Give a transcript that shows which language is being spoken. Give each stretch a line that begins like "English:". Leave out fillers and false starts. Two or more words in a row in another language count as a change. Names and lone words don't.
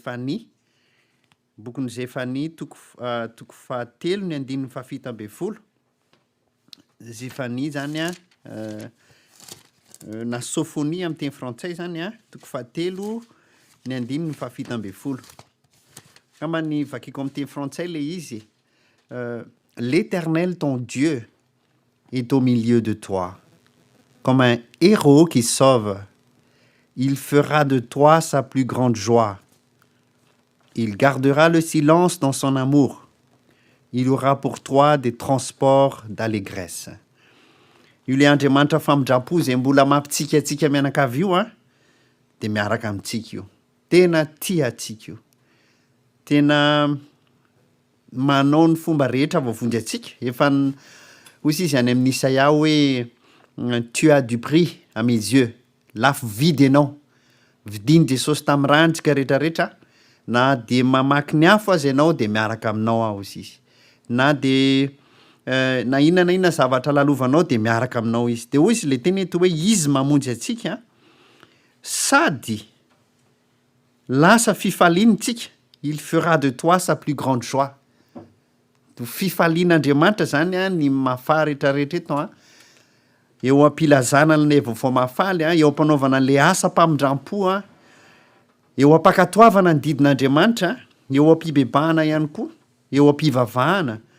Malagasy: Zefania toko fahatelo ny andininy fahafito amby folo. Zefania zany a na Sophonie amin'ny teny frantsay zany a toko fahatelo ny andininy fahafito amby folo. Kama ny vakiko amin'ny teny frantsay le izy
French: l'Éternel ton Dieu est au milieu de toi, comme un héros qui sauve. Il fera de toi sa plus grande joie. Il gardera le silence dans son amour. Il aura pour toi des transports d'allégresse.
Malagasy: Io le Andriamanitra famindrapo zay mbola mampitsika atsika mianakavy io a de miaraka amintsika io. Tena tia atsika io. Tena manao ny fomba rehetra voavondry atsika. Efa hoy izy any amin'ny Isaia hoe
French: tu as du prix à mes yeux,
Malagasy: lafo vidy ianao. Vidiny Jesosy tamin'ny rantsika rehetrarehetra, na de mamaky ny afo azy ianao de miaraka aminao aho izy. Na de na inona zavatra lalovanao de miaraka aminao izy. De hoy izy le teny eto hoe izy mamonjy atsika sady lasa fifaliantsika.
French: Il fera de toi sa plus grande joie.
Malagasy: Fifalian'Andriamanitra zany a ny mahafaly rehetrarehetra eto a. Eo ampilazana le vaovao mahafaly a, eo ampanaovana le asa mpamindram-po a, eo ampakatoavana ny didin'Andriamanitra, eo ampibebahana ihany koa, eo ampivavahana.